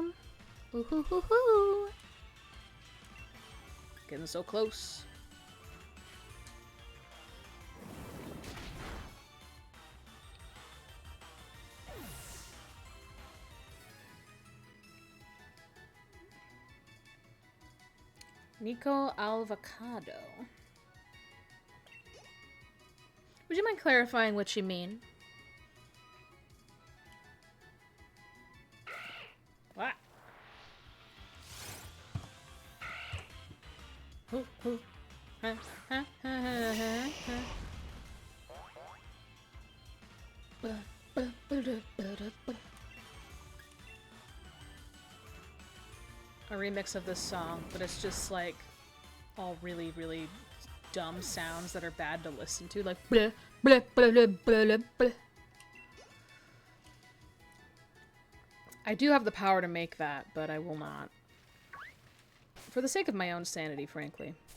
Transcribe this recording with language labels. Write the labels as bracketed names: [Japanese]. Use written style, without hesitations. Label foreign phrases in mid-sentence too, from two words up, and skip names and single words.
[English] Ooh, hoo, hoo, hoo. Getting so close. Nico Avocado. Would you mind clarifying what you mean? What? Hoo, hoo. Ha, ha, ha, ha, ha, ha. A remix of this song, but it's just like all really, really dumb sounds that are bad to listen to, like bleh, bleh, bleh, bleh, bleh, bleh. I do have the power to make that, but I will not. For the sake of my own sanity, frankly.